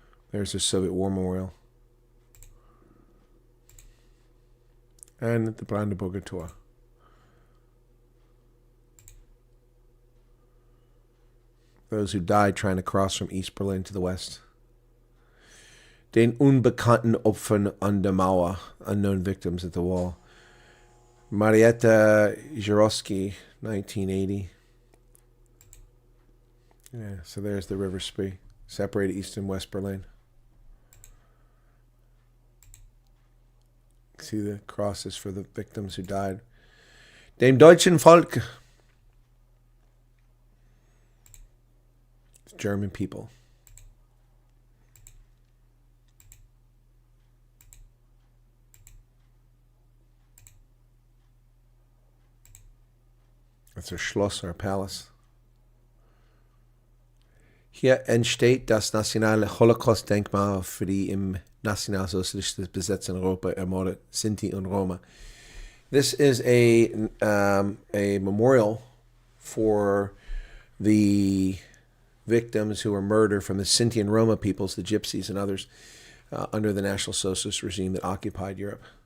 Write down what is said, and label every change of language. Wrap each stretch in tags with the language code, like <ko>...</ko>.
<en>There's the Soviet War Memorial. And the Brandenburger Tor. Those who died trying to cross from East Berlin to the west.</en> <de>Den unbekannten Opfern an der Mauer,</de> <en>unknown victims at the wall. Marietta Jaroski, 1980. Yeah, so there's the River Spree, separated East and West Berlin. See the crosses for the victims who died.</en> <de>Dem deutschen Volk.</de> <en>German people. That's our Schloss, our palace.</en> <de>Hier entsteht das nationale Holocaust-Denkmal für die im nationalsozialistischen Besatz in Europa ermordeten Sinti und Roma.</de> <en>This is a memorial for the victims who were murdered from the Sinti and Roma peoples, the Gypsies and others, under the National Socialist regime that occupied Europe.</en>